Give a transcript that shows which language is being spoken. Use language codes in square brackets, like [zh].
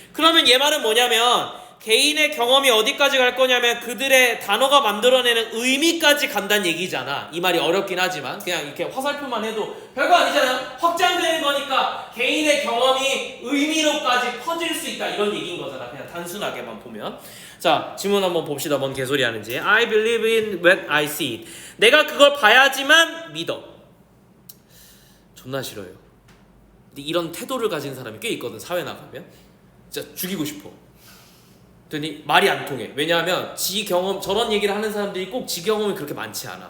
[ko] 그러면 얘 말은 뭐냐면 개인의 경험이 어디까지 갈 거냐면 그들의 단어가 만들어내는 의미까지 간다는 얘기잖아. 이 말이 어렵긴 하지만 그냥 이렇게 화살표만 해도 별거 아니잖아. 확장되는 거니까 개인의 경험이 의미로까지 퍼질 수 있다. 이런 얘기인 거잖아. 그냥 단순하게만 보면. 자 질문 한번 봅시다. 뭔 개소리 하는지. [en] I believe in what I see it. [ko] 내가 그걸 봐야지만 믿어. 존나 싫어요. 근데 이런 태도를 가진 사람이 꽤 있거든. 사회 나가면 진짜 죽이고 싶어. 그랬더니 말이 안 통해. 왜냐하면 지 경험, 저런 얘기를 하는 사람들이 꼭 지 경험이 그렇게 많지 않아.